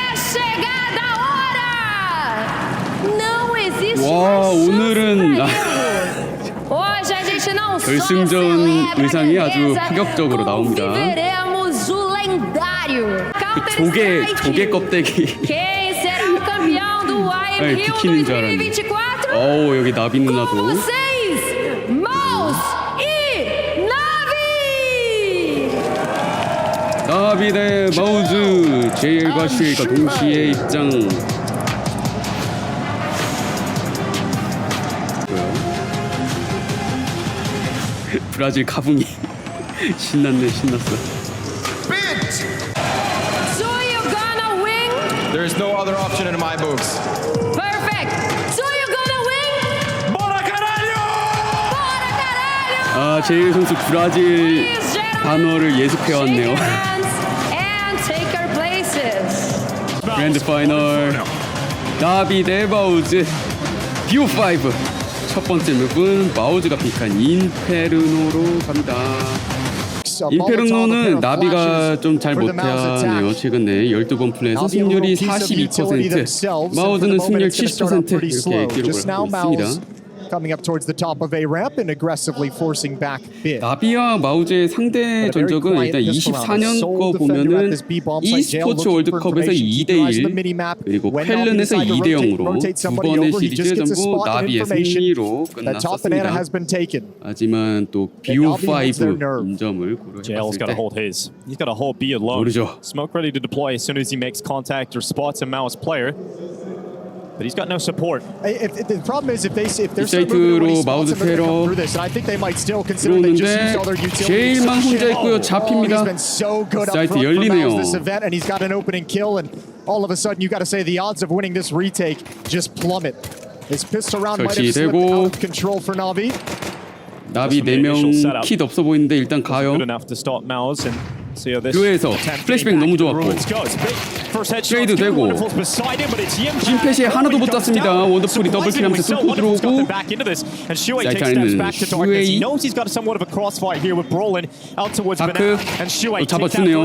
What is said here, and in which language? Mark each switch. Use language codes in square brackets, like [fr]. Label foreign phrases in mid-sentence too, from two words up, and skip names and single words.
[pt] chegada a hora! Não existe [ko] 와, 오늘은 [pt] Hoje a gente não só [ko] 결승전 [pt] celebra [ko] 의상이 [pt] a [ko] 아주 [pt] beleza, [ko] 파격적으로 나옵니다. [pt] como viveremos o lendário [ko] 조개 껍데기. [pt] Quem será o campeão do IEM Rio [ko] 비키는 줄 알았네. [pt] 2024? [ko] 어우, 여기 나비 [pt] Com [ko] 누나도. [pt] vocês, MOUZ e NAVI! [ko] 나비 대 마우즈. JL과 슈에이가 동시에 입장. 브라질 가붕이 신났네. [en] So you gonna win? There's no other option in my books. Perfect! So you gonna win? [pt] Bora, caralho! Bora, caralho! [ko] 아, 제일 선수 브라질 [en] Please, gentlemen, [ko] 단어를 예습해 왔네요. [en] shake hands and take your places. [ko] 그랜드 파이널 나비 대 마우즈 BO5 첫 번째 맵은 마우즈가 픽한 인페르노로 갑니다. 인페르노는 나비가 좀 잘 못하네요. 최근에 12번 플레이에서 승률이 42%, 마우즈는 승률 70% 이렇게 기록을 하고 있습니다. [en] Coming up towards the top of a ramp and aggressively forcing back bid. [ko] 나비와 마우즈의 상대 전적은 일단 24년 거 보면은 e스포츠 월드컵에서 2대1 그리고 퀄른에서 2대0으로 두 번의 시리즈 전부 나비의 승리로 끝났었습니다. 하지만 또 BO5 인점을 [en] JL's got to [ko] 고려해봤을 [en] hold his. He's got to hold B alone. [ko] 모르죠. [en] Smoke ready to deploy as soon as he makes contact or spots a MOUZ player. But he's got no support. The problem is if they're [ko] 사이트로 마우즈 테러 들어오는데 제일만 혼자 있고요. 잡힙니다. 사이트 열리네요. [en] And he's got an opening kill, and all of a sudden you got to say the odds of winning this retake just plummet. His pistol round might have slipped out of control for NAVI. [ko] 나비 4명 킷 없어 보이는데 일단 가요. [en] Good enough to stop MOUZ and see how this [ko] 류에서 플래시백 너무 좋았고 트레이드 되고 심패시에 하나도 못 땄습니다. 원더풀이 더블킬하면서 뚫고 들어오고 사이트 안에는 슈에이 다크 또 잡아주네요.